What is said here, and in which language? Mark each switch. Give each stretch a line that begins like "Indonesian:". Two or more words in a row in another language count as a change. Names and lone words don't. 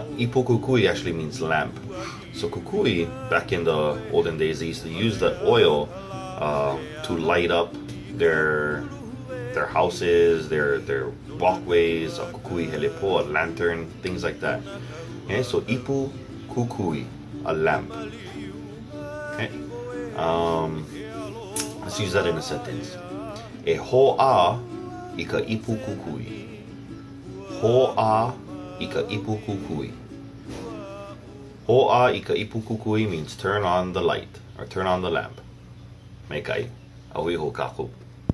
English: Ipukukui actually means lamp. So kukui, back in the olden days, they used to use that oil to light up their houses, their walkways, a
Hawaiian: kukui helepo,
English: a lantern, things like that. Okay, so ipukukui, a lamp. Okay, let's use that in a sentence.
Hawaiian: E hōʻā I ka ipukukui. Hōʻā I ka ipukukui. Hōʻā I ka ipukukui
English: means turn on the light or turn on the lamp.
Hawaiian: Meikai, ahui ho kākou.